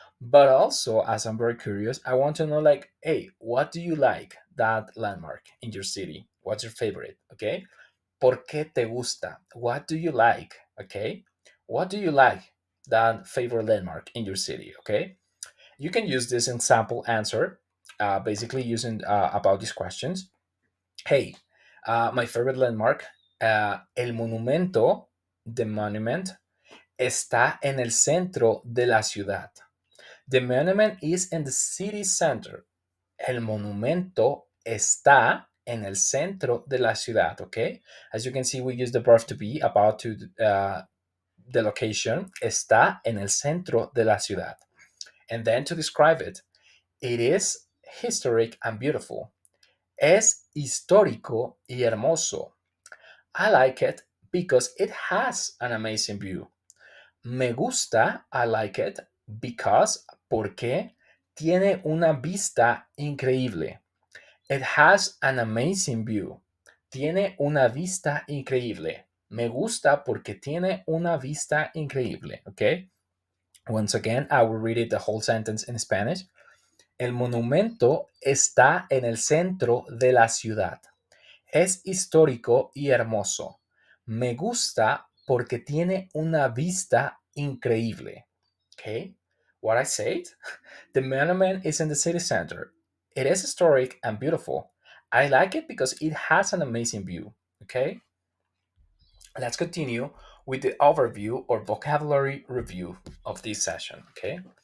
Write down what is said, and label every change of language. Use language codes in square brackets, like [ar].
[en] But also, as I'm very curious, I want to know like, hey, what do you like that landmark in your city? What's your favorite? Okay. [es] ¿Por qué te gusta? [en] What do you like? Okay. What do you like that favorite landmark in your city? Okay. You can use this in sample answer, basically using about these questions. Hey, my favorite landmark, [es] el monumento, [en] the monument, [es] está en el centro de la ciudad. [en] The monument is in the city center. [es] El monumento está en el centro de la ciudad, okay? [en] As you can see, we use the verb to be about to the location. [es] Está en el centro de la ciudad. [en] And then to describe it, it is historic and beautiful. [es] Es histórico y hermoso. [en] I like it because it has an amazing view. [es] Me gusta, [en] I like it because, [es] porque tiene una vista increíble. [en] It has an amazing view. [es] Tiene una vista increíble. Me gusta porque tiene una vista increíble. [en] Okay? Once again, I will read it the whole sentence in Spanish. [es] El monumento está en el centro de la ciudad. Es histórico y hermoso. Me gusta porque tiene una vista increíble. [en] Okay? What I said? The monument is in the city center. It is historic and beautiful. I like it because it has an amazing view. Okay? Let's continue with the overview or vocabulary review of this session. Okay?